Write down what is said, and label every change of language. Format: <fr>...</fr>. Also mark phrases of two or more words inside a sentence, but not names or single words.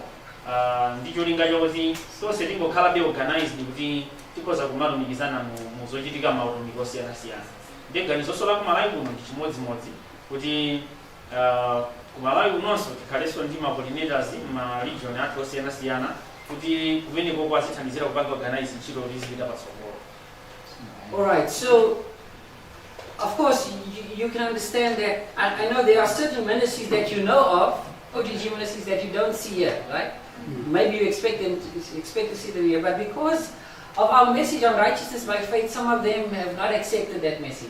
<ny>Ndicho linga choti tonse tingokhalabe organized kuti tikhoza kumalumikizana mu zochitika mautumiki osiyanasiyana. Ndi ganizo la kumalawi kuno ndi chimodzimodzi kuti kumalawi kunonso tikhalenso ndi ma coordinators ma region athu osiyanasiyana kuti kumeneko kwazithandizira kupanga organize ntchito kuti zipita patsogolo.</ny> <en>Alright, so of course you can understand that I know there are certain ministries that you know of, OTG ministries that you don't see here, right? Maybe you expect to see them here, but because of our message on righteousness by faith, some of them have not accepted that message.</en>